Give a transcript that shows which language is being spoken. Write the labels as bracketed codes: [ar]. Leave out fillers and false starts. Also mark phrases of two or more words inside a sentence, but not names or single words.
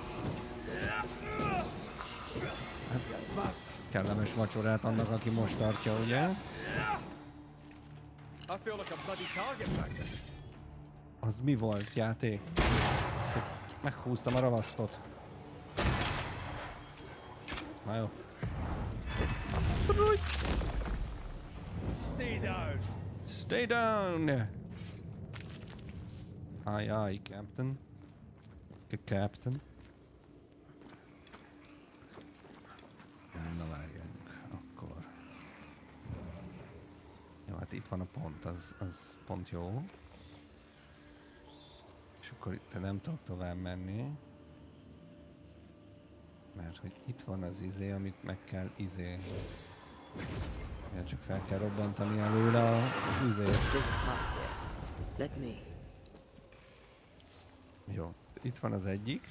[hu] Hát, kellemes vacsorát annak, aki most tartja, ugye? Az mi volt, játék? Meghúztam a ravasztot. Na jó. [en] Stay down. Stay down. Aye, aye, Captain. [hu] Captain. Na várjunk, akkor. Jó, hát itt van a pont, az pont jó. És akkor itt nem tudok tovább menni. Mert hogy itt van az izé, amit meg kell izé. Ja, csak fel kell robbantani előle az izét. [en] Let me. [hu] Jó, itt van az egyik.